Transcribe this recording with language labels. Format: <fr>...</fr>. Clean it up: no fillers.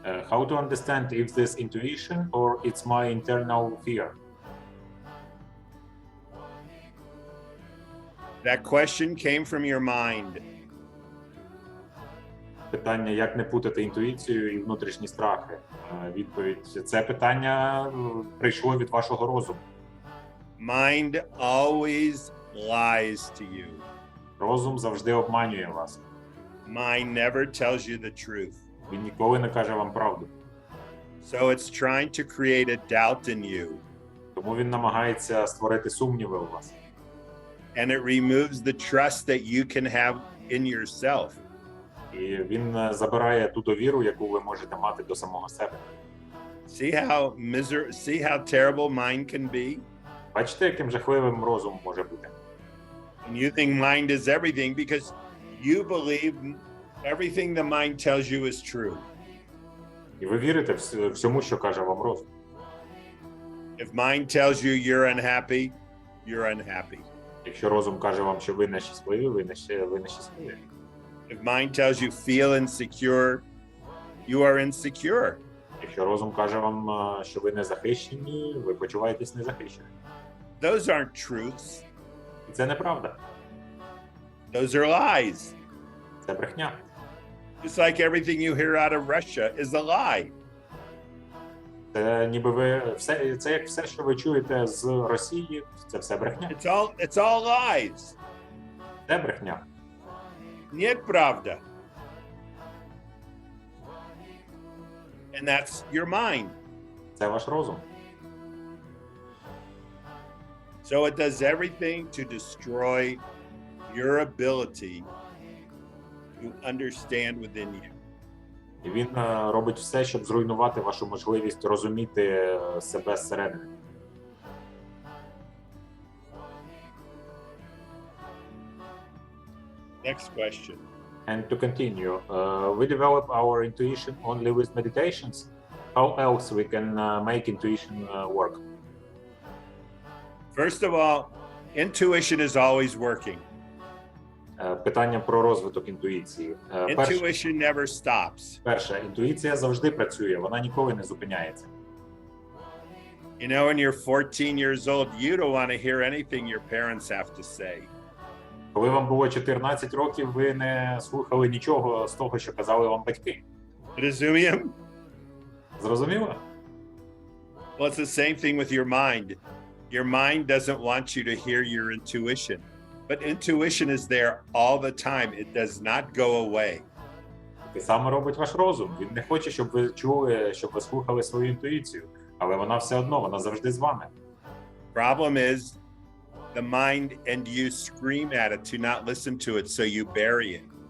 <en>How to understand if this intuition or it's my internal fear? That question came from your mind.</en> <uk>Питання, як не путати інтуїцію і внутрішні страхи. Відповідь: це питання прийшло від вашого розуму.</uk> <en>Mind always lies to you.</en> <uk>Розум завжди обманює вас.</uk> <en>Mind never tells you the truth.</en> <uk>Він ніколи не каже вам правду.</uk> <en>So it's trying to create a doubt in you.</en> <uk>Тому він намагається створити сумніви у вас.</uk> <en>and it removes the trust that you can have in yourself.</en> <uk>І він забирає ту довіру, яку ви можете мати до самого себе.</uk> <en>See how terrible mind can be?</en> <uk>Бачите, яким жахливим розум може бути?</uk> <en>And you think mind is everything because you believe everything the mind tells you is true.</en> <uk>І ви вірите всьому, що каже вам розум.</uk> <en>If mind tells you you're unhappy, you're unhappy.</en> <uk>Якщо розум каже вам, що ви нещасливі, ви нещасливі.</uk> <en>If mind tells you feel insecure, you are insecure.</en> <uk>Якщо розум каже вам, що ви не захищені, ви почуваєтесь незахищені.</uk> <en>Those aren't truths.</en> <uk>І це неправда.</uk> <en>Those are lies.</en> <uk>Це брехня.</uk> <en>Just like everything you hear out of Russia is a lie.</en> <uk>Це ніби це як все, що ви чуєте з Росії, це все брехня.</uk> <en>It's all lies.</en> <uk>Це брехня.</uk> <ru>Нет правда.</ru> <en>And that's your mind.</en> <uk>Це ваш розум.</uk> <en>So it does everything to destroy your ability to understand within you.</en> <uk>І він робить все, щоб зруйнувати вашу можливість розуміти себе зсередини.</uk> <en>Next question. And to continue, we develop our intuition only with meditations. How else we can make intuition work? First of all, intuition is always working.</en> <uk>Питання про розвиток інтуїції.</uk> <en>Intuition never stops.</en> <uk>Перше, інтуїція завжди працює, вона ніколи не зупиняється.</uk> <en>You know, when you're 14 years old, you don't want to hear anything your parents have to say.</en> <uk>Коли вам було 14 років, ви не слухали нічого з того, що казали вам батьки. Розумієте? Зрозуміло?</uk> <en>Well, it's the same thing with your mind. Your mind doesn't want you to hear your intuition. But intuition is there all the time. It does not go away.</en> <uk>Те саме робить ваш розум. Він не хоче, щоб ви чули, щоб ви слухали свою інтуїцію. Але вона все одно, вона завжди з вами.</uk> <en>Problem is, the mind and you scream at it to not listen to it, so you bury it.</en>